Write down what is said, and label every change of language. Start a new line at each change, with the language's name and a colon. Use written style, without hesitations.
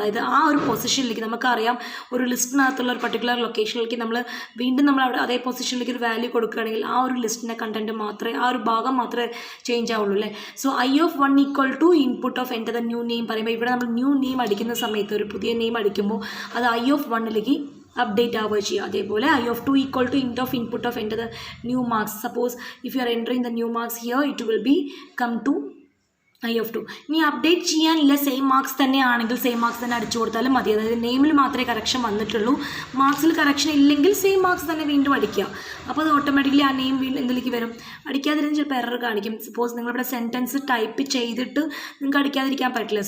Malayalam: അതായത് ആ ഒരു പൊസിഷനിലേക്ക് നമുക്കറിയാം ഒരു ലിസ്റ്റിനകത്തുള്ള ഒരു പർട്ടിക്കുലർ ലൊക്കേഷനിലേക്ക് വീണ്ടും നമ്മൾ അവിടെ അതേ പൊസിഷനിലേക്ക് ഒരു വാല്യൂ കൊടുക്കുകയാണെങ്കിൽ ആ ഒരു ലിസ്റ്റിൻ്റെ കണ്ടൻറ്റ് മാത്രമേ, ആ ഒരു ഭാഗം മാത്രമേ ചേഞ്ച് ആവുള്ളൂ അല്ലേ. So
English: I of 1 equal to input of enter the new name
Malayalam: പറയുമ്പോൾ ഇവിടെ നമ്മൾ ന്യൂ നെയിം അടിക്കുന്ന സമയത്ത്, ഒരു പുതിയ നെയിം അടിക്കുമ്പോൾ അത് I of 1ലേക്ക് അപ്ഡേറ്റ് ആവുക ചെയ്യുക. അതേപോലെ
English: I of 2 equal to int of input of enter the new marks. Suppose if you are entering the new marks here, it will be come to I of 2.
Malayalam: ഇനി update ചെയ്യാനില്ല, same marks തന്നെ ആണെങ്കിൽ same marks തന്നെ അടിച്ചു കൊടുത്താലും മതി. അതായത് നെയിമിൽ മാത്രമേ കറക്ഷൻ വന്നിട്ടുള്ളൂ, മാർക്സിൽ കറക്ഷൻ ഇല്ലെങ്കിൽ സെയിം മാർക്സ് തന്നെ വീണ്ടും അടിക്കുക. അപ്പോൾ അത് ഓട്ടോമാറ്റിക്കലി ആ നെയിം വീണ്ടും എന്തിലേക്ക് വരും, അടിക്കാതിരുന്ന് ചിലപ്പോൾ എറർ കാണിക്കും. സപ്പോസ് നിങ്ങളിവിടെ സെൻറ്റൻസ് ടൈപ്പ് ചെയ്തിട്ട് നിങ്ങൾക്ക് അടിക്കാതിരിക്കാൻ പറ്റില്ല.